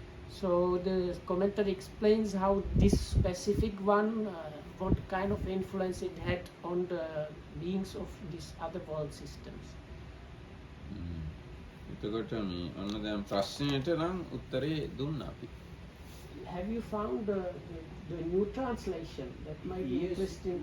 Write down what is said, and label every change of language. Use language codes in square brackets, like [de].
[en] So the commentary explains how this specific one what kind of influence it had on the beings of these other world systems. [si] එතකොට මේ ඔන්න දැන් ප්‍රශ්නෙට නම් උත්තරේ දුන්නා අපි. [en] Have you found the new translation that might be interesting?